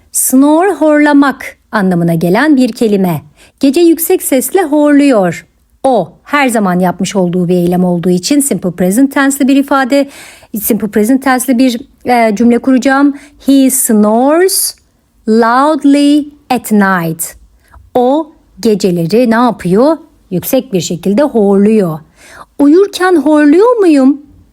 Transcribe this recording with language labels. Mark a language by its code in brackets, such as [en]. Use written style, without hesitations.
[tr] Snore horlamak anlamına gelen bir kelime. Gece yüksek sesle horluyor. O her zaman yapmış olduğu bir eylem olduğu için simple present tense'li bir ifade, simple present tense'li bir cümle kuracağım. [en] He snores loudly at night. [tr] O geceleri ne yapıyor? Yüksek bir şekilde horluyor. Uyurken horluyor muyum?